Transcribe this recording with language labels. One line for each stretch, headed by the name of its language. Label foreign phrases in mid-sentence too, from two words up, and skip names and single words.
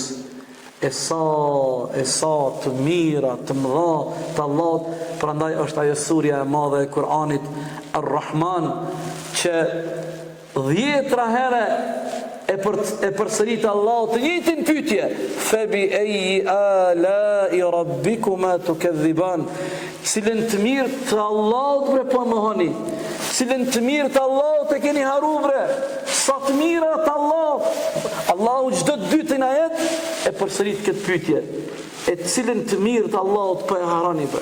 Albanian: E sa të mira, të mëdha të Allahut, prandaj është ajo surja e madhe e Kur'anit Ar-Rahman, që 10 herë e përsërit Allahut të njëjtin pyetje,
Arabic: فبأي آلاء ربكما تكذبان,
Albanian: cilën të mirë të Allahut bre po mohoni, cilën të mirë të Allahut e keni haru bre, sa të mira të Allahut. Allahu çdo dytë në ajet e përsërit këtë pyetje, e cilën të mirë të Allahut po e harani bre.